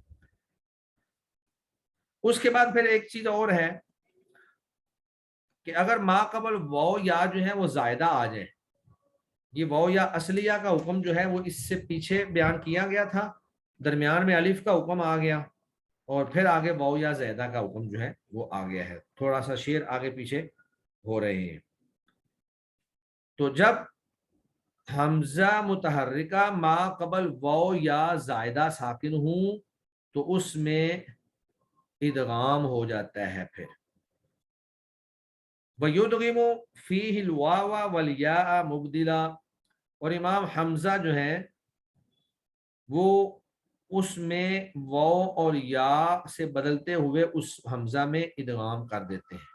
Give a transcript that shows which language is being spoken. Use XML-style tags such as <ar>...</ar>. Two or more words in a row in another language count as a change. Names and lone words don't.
<ur>اس کے بعد پھر ایک چیز اور ہے کہ اگر ماقبل واو یا جو ہے وہ زائدہ آ جائے، یہ واو یا اصلیہ کا حکم جو ہے وہ اس سے پیچھے بیان کیا گیا تھا، درمیان میں الف کا حکم آ گیا اور پھر آگے واو یا زائدہ کا حکم جو ہے وہ آ گیا ہے، تھوڑا سا شعر آگے پیچھے ہو رہے ہیں. تو جب ہمزہ متحرکہ ما قبل واو یا زائدہ ساکن ہوں تو اس میں ادغام ہو جاتا ہے. फिर</ur> <ar>ويدغم فيه الواو والياء مبدلا,</ar> <ur>اور امام حمزہ جو ہے وہ اس میں واو اور یا سے بدلتے ہوئے اس ہمزہ میں ادغام کر دیتے ہیں.</ur>